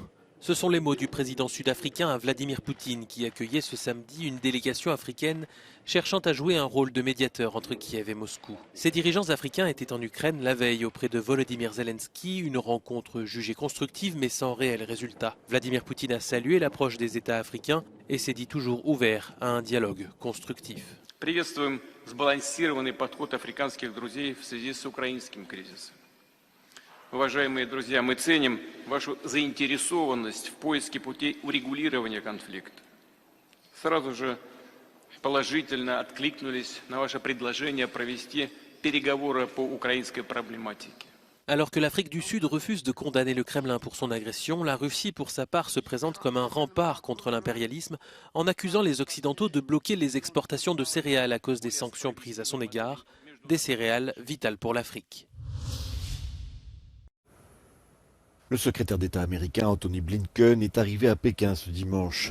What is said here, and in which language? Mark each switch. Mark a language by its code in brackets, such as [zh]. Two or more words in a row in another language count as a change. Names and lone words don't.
[fr] Ce sont les mots du président sud-africain Vladimir Poutine qui accueillait ce samedi une délégation africaine cherchant à jouer un rôle de médiateur entre Kiev et Moscou. Ces dirigeants africains étaient en Ukraine la veille auprès de Volodymyr Zelensky, une rencontre jugée constructive mais sans réel résultat. Vladimir Poutine a salué l'approche des États africains et s'est dit toujours ouvert à un dialogue constructif. [ru] Приветствуем сбалансированный подход африканских друзей в связи с украинским кризисом. Уважаемые друзья, мы ценим вашу заинтересованность в поиске путей урегулирования конфликта. Сразу же положительно откликнулись на ваше предложение провести переговоры по украинской проблематике. [fr] Alors que l'Afrique du Sud refuse de condamner le Kremlin pour son agression, la Russie pour sa part se présente comme un rempart contre l'impérialisme en accusant les Occidentaux de bloquer les exportations de céréales à cause des sanctions prises à son égard, des céréales vitales pour l'Afrique. Le secrétaire d'État américain Anthony Blinken est arrivé à Pékin ce dimanche.